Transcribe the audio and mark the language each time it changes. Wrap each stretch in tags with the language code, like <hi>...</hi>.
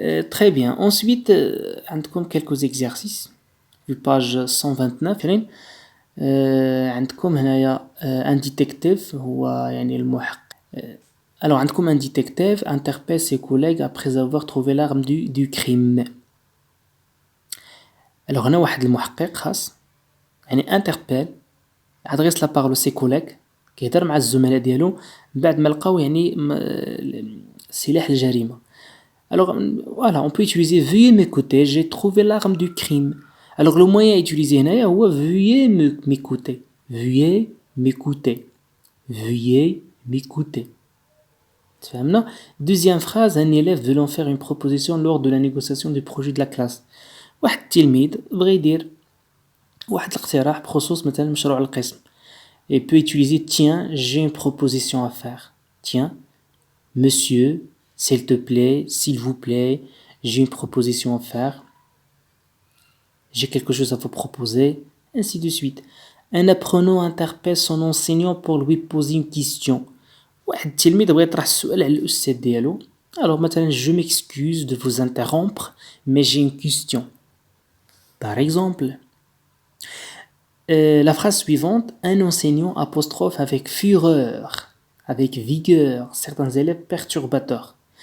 <fr>Très bien. Ensuite,</fr> <ar>عندكم</ar> <fr>quelques exercices.</fr> <ar>في page 129 يعني عندكم هنايا un détective هو يعني المحقق.</ar> <fr>Alors</fr> <ar>عندكم</ar> <fr>un détective interpelle ses collègues après avoir trouvé l'arme du crime.</fr> <ar>Alors هنا واحد المحقق خاص يعني</ar> <fr>interpelle, adresse la parole à ses collègues,</fr> <ar>كيهضر مع الزملاء ديالو بعد ما لقاو يعني سلاح الجريمة.</ar> <fr>Alors voilà, on peut utiliser veuillez m'écouter, j'ai trouvé l'arme du crime. Alors le moyen utilisé</fr> <ar>هنايا هو</ar> <fr>veuillez m'écouter, veuillez m'écouter, veuillez m'écouter.</fr> <ar>تفهمنا.</ar> <fr>Deuxième phrase, un élève voulant faire une proposition lors de la négociation du projet de la classe.</fr> <ar>واحد التلميذ بغى يدير واحد الاقتراح بخصوص مثلا مشروع القسم.</ar> <fr>Et peut utiliser tiens, j'ai une proposition à faire. Tiens, monsieur, s'il te plaît, s'il vous plaît, j'ai une proposition à faire. J'ai quelque chose à vous proposer, ainsi de suite. Un apprenant interpelle son enseignant pour lui poser une question.</fr> <ar>واحد التلميذ بغى يطرح السؤال على الأستاذ ديالو.</ar> <fr>Alors</fr> <ar>مثلا</ar> <fr>je m'excuse de vous interrompre, mais j'ai une question. Par exemple, la phrase suivante, un enseignant apostrophe avec fureur, avec vigueur, certains élèves perturbateurs.</fr>